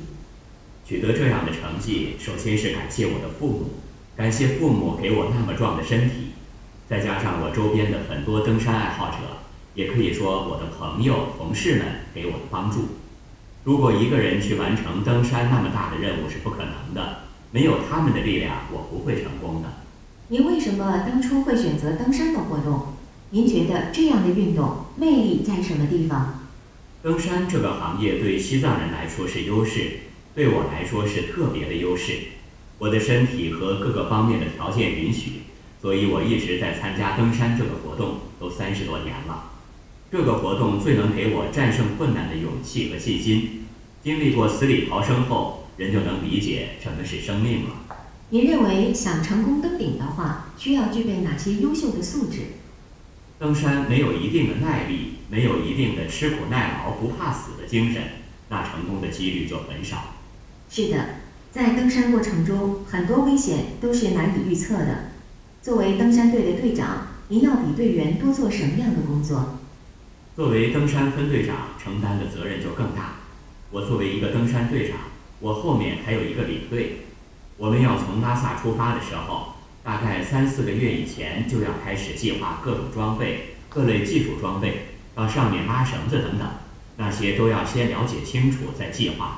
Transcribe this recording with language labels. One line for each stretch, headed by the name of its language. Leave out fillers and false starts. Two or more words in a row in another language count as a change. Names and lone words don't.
Chinese: 取得這樣的成績，首先是感謝我的父母，感謝父母給我那麼壯的身體，再加上我周邊的很多登山愛好者，也可以說我的朋友、同事們給我的幫助。如果一個人去完成登山那麼大的任務是不可能的，沒有他們的力量，我不會成功的。您為什麼當初會選擇登山的活動？您覺得這樣的運動魅力在什麼地方？登山這個行業對西藏人來說是優勢，對我來說是特別的優勢。我的身體和各個方面的條件允許，所以我一直在參加登山這個活動，都30多年了。這個活動最能給我戰勝困難的勇氣和信心。經歷過死裡逃生後，人就能理解什麼是生命了。您認為想成功登頂的話，需要具備哪些優秀的素質？登山沒有一定的耐力，沒有一定的吃苦耐勞、不怕死的精神，那成功的幾率就很少。是的，在登山過程中，很多危險都是難以預測的。作為登山隊的隊長，您要比隊員多做什麼樣的工作？作為登山分隊長，承擔的責任就更大。我作為一個登山隊長，我後面還有一個領隊。我們要從拉薩出發的時候，大概3-4個月以前就要開始計劃各種裝備、各類技術裝備，到上面拉繩子等等，那些都要先了解清楚再計劃。